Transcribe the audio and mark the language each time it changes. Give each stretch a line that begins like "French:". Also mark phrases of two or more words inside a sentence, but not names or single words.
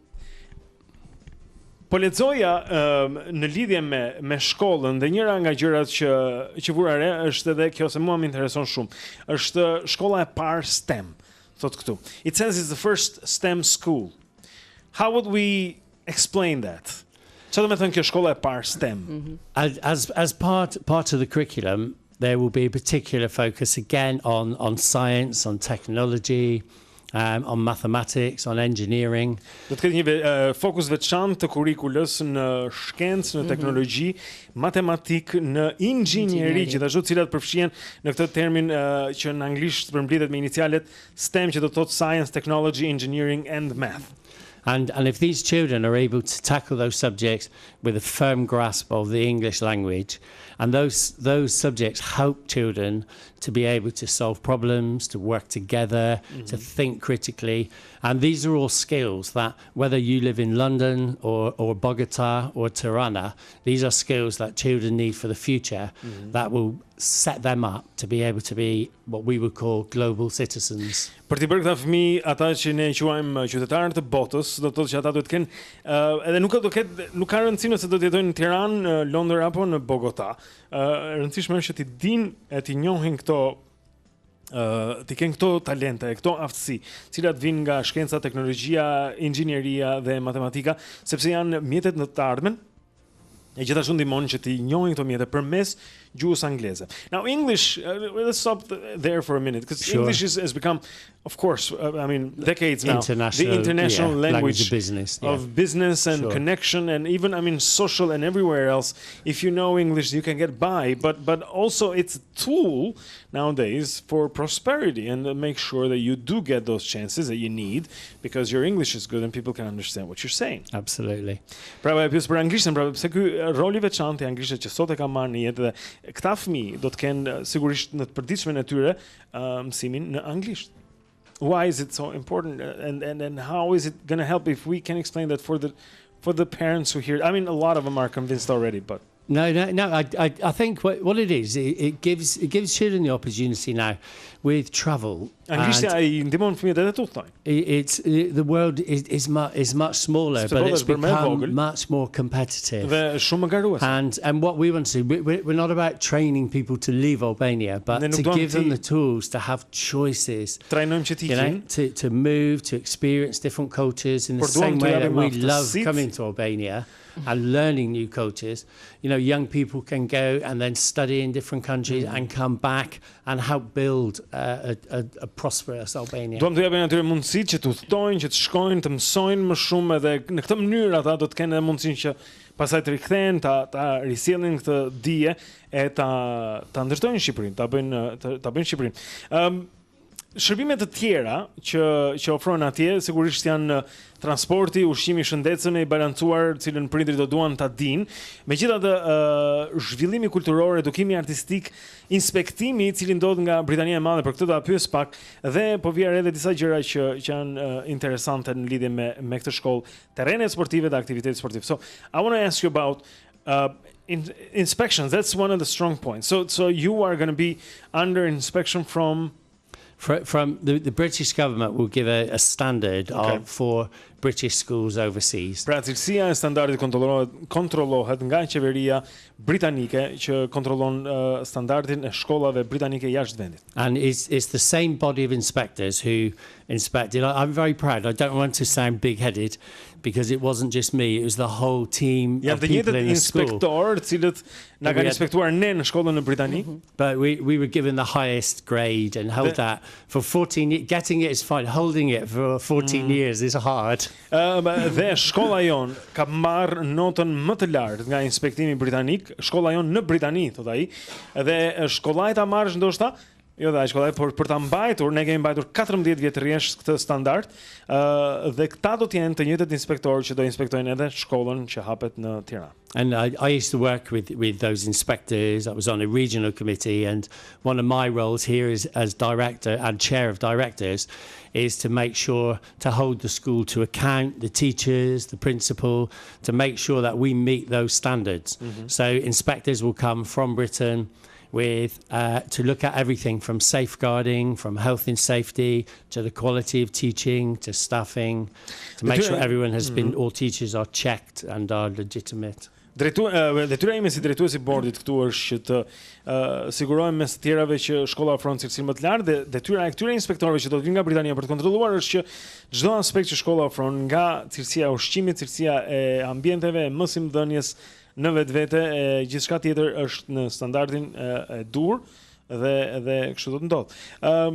Albanian: Po lexoja në lidhje me shkollën, dhe njëra nga gjërat që vura re është edhe kjo, se mua më intereson shumë. Është shkolla e parë STEM, thot këtu.
English: It says it's the first STEM school. How would we explain that?
Albanian: Çfarë do të thënë kjo shkolla e parë STEM?
English: As part of the curriculum, there will be a particular focus again on science, on technology, on mathematics, on engineering.
Albanian: Do të ketë një fokus veçantë të kurrikulës në shkencë, në teknologji, matematik, në inxhinieri, gjithashtu të cilat përfshihen në këtë termin që në anglisht përmbledhet me inicialet STEM, që do të thotë
English: Science, Technology, Engineering and Math. And if these children are able to tackle those subjects with a firm grasp of the English language, and those subjects help children to be able to solve problems, to work together, to think critically, and these are all skills that whether you live in London or Bogota or Tirana, these are skills that children need for the future that will set them up to be able to be what we would call global citizens.
Albanian: Për t'i bërë këta fëmijë, ata që ne quajmë qytetarë të botës, do të thotë që ata duhet të kenë edhe nuk ka rëndësi nëse do të jetojnë në Tiranë, në Londër apo në Bogota. Rëndësishme është që ti dinë e ti njohin këto ti kenë këto talente, këto aftësi, cilat vinë nga shkenca, teknologjia, inxhinieria dhe matematika, sepse janë mjetet në të ardhmen. E gjithashtu ndihmon që ti njohin këto mjete përmes gjuhës angleze.
English: Now English, let's stop there for a minute, because English has become of course, I mean, decades now. The international language of business and connection, and even, I mean, social and everywhere else. If you know English, you can get by. But also, it's a tool nowadays for prosperity and make sure that you do get those chances that you need because your English is good and people can understand what you're saying. Absolutely.
Albanian: Pra e pyes për anglishtën, pra pse ky rol i veçantë i anglisht që sot e kam marrë në jetë dhe këta fëmijë do të kenë sigurisht në të përditshmën e tyre mësimin në anglisht.
English: Why is it so important, and how is it going to help if we can explain that for the parents who hear? I mean, a lot of them are convinced already, but No. I think what it is, it gives children the opportunity now with travel.
Albanian: Anglishtja I ndihmon fëmijët edhe tu thonë.
English: It's the world is much smaller, but it's become much more competitive.
Albanian: Dhe shumë garues.
English: And what we want to do, we're not about training people to leave Albania, but to give them the tools to have choices.
Albanian: Trajnojmë që t'i
English: to move, to experience different cultures in the same way that we love coming to Albania and learning new cultures. You know, young people can go and then study in different countries and come back and help build a prosperous Albania.
Albanian: Duam të japim atyre mundësi që të udhtojnë, që të shkojnë, të mësojnë më shumë edhe në këtë mënyrë ata do të kenë edhe mundësinë që pastaj të rikthehen, ta risjellin këtë dije e ta ndërtojnë Shqipërinë, ta bëjnë Shqipërinë. Shërbime të tjera që ofrojnë atje sigurisht janë transporti, ushqimi i shëndetshëm e i balancuar, cilën prindrit do duan ta dinë. Megjithatë, zhvillimi kulturor, edukimi artistik, inspektimi i cili ndodh nga Britania e Madhe, për këtë do ta pyes pak dhe po vjen edhe disa gjëra që janë interesante në lidhje me këtë shkollë, terrenet sportive dhe aktivitetet sportive.
English: So, I want to ask you about inspections. That's one of the strong points. So you are going to be under inspection from the British government will give a standard for British schools overseas. Pra cilësia e standardit kontrollohet nga qeveria britanike që kontrollon standardin e shkollave britanike jashtë vendit. And it's the same body of inspectors who inspected. I'm very proud. I don't want to sound big-headed because it wasn't just me, it was the whole team of people in the school.
Albanian: Inspektor cilët na kanë inspektuar ne në shkollën në Britani.
English: But we were given the highest grade and held that for 14 years. Getting it is fine, holding it for 14 years is hard.
Albanian: Dhe shkolla jon ka marrë notën më të lartë nga inspektimi britanik, shkolla jon në Britani, thot ai, dhe shkollaj ta marrësh ndoshta jo dhe shkollaj, por për ta mbajtur, ne kemi mbajtur 14 vjet rresht këtë standard, dhe këta do të jenë të njëjtët inspektorë që do inspektojnë edhe shkollën që hapet në Tiranë.
English: And I used to work with those inspectors. I was on a regional committee, and one of my roles here is as director and chair of directors is to make sure to hold the school to account, the teachers, the principal, to make sure that we meet those standards. So inspectors will come from Britain with to look at everything from safeguarding, from health and safety, to the quality of teaching, to staffing, to make sure everyone has been, all teachers are checked and are legitimate.
Albanian: Detyra ime si drejtuesi i bordit këtu është që të sigurohem mes të tjerave që shkolla ofron cilësi më të lartë, dhe detyra e këtyre inspektorëve që do të vinë nga Britania për të kontrolluar është që çdo aspekt që shkolla ofron, nga cilësia e ushqimit, cilësia e ambienteve, e mësimdhënies në vetvete, e gjithçka tjetër është në standardin e dur dhe kështu do të ndodh.